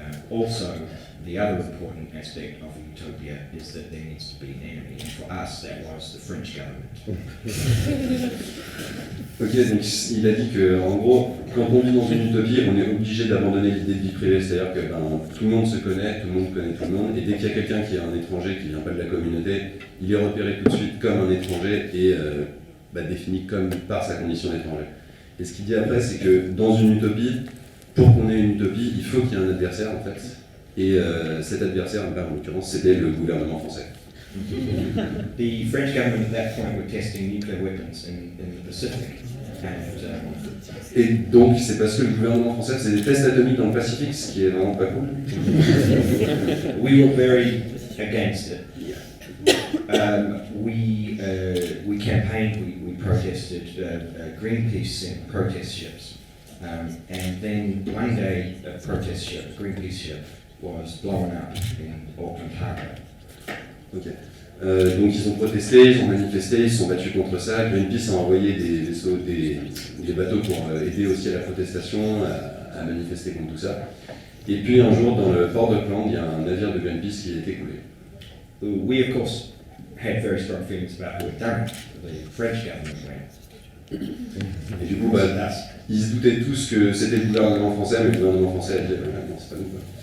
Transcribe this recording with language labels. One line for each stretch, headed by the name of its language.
English: Also, the other important aspect of a utopia is that there needs to be an enemy. And for us, that was the French government.
French: Ok, donc il a dit que, en gros, quand on vit dans une utopie, on est obligé d'abandonner l'idée de vie privée, c'est-à-dire que tout le monde se connaît, tout le monde connaît tout le monde, et dès qu'il y a quelqu'un qui est un étranger, qui vient pas de la communauté, il est repéré tout de suite comme un étranger et défini comme par sa condition d'étranger. Et ce qu'il dit après, c'est que dans une utopie, pour qu'on ait une utopie, il faut qu'il y ait un adversaire en fait. Et cet adversaire, en l'occurrence, c'était le gouvernement français.
English: The French government at that point were testing nuclear weapons in the Pacific.
French: Et donc, c'est parce que le gouvernement français faisait des tests atomiques dans le Pacifique, ce qui est vraiment pas cool.
English: We were very against it. We campaigned, we protested. Greenpeace sent protest ships. And then one day, a protest ship, a Greenpeace ship, was blown up in Auckland Harbour. Ok.
French: Donc ils ont protesté, ils ont manifesté, ils se sont battus contre ça. Greenpeace a envoyé des bateaux pour aider aussi à la protestation, à manifester contre tout ça. Et puis un jour, dans le port d'Auckland, il y a un navire de Greenpeace qui a été coulé.
English: We of course had very strong feelings about who had done it. The French government went.
French: Et du coup, ils se doutaient tous que c'était le gouvernement français, mais le gouvernement français a dit non, c'est pas nous, quoi.